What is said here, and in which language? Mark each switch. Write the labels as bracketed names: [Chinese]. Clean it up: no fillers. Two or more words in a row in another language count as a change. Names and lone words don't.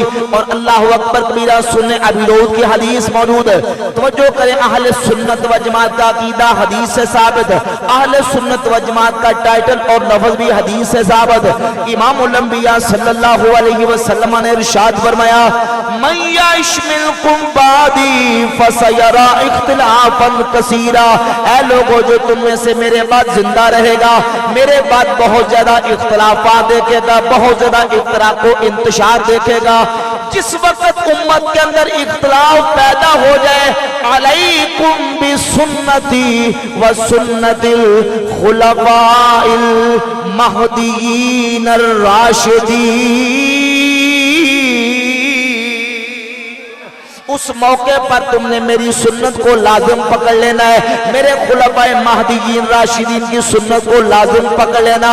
[Urdu] اور [Arabic] اللہ اکبر کبیرہ [Urdu] سنن ابی داؤد کی حدیث موجود ہے۔ توجہ کریں، اہل سنت و جماعت کا عقیدہ حدیث سے ثابت ہے، اہل سنت و جماعت کا ٹائٹل اور لفظ بھی حدیث سے ثابت تلاوت امام الانبیاء [Arabic] صلی اللہ علیہ وسلم [Urdu] نے ارشاد فرمایا [Arabic] من یعش منکم بعدی فسیرا اختلافا کثیرا، [Urdu] اے لوگوں جو تم میں سے میرے بعد زندہ رہے گا میرے بعد بہت زیادہ اختلافات دیکھے گا، بہت زیادہ افتراق و انتشار دیکھے گا۔ جس وقت امت کے اندر اختلاف پیدا ہو جائے، [Arabic] علیکم بسنتی وسنت الخلفاء المہدیین الراشدین، [Urdu] اس موقع پر تم نے میری سنت کو لازم پکڑ لینا ہے، میرے خلفاء مہدیین راشدین کی سنت کو لازم پکڑ لینا۔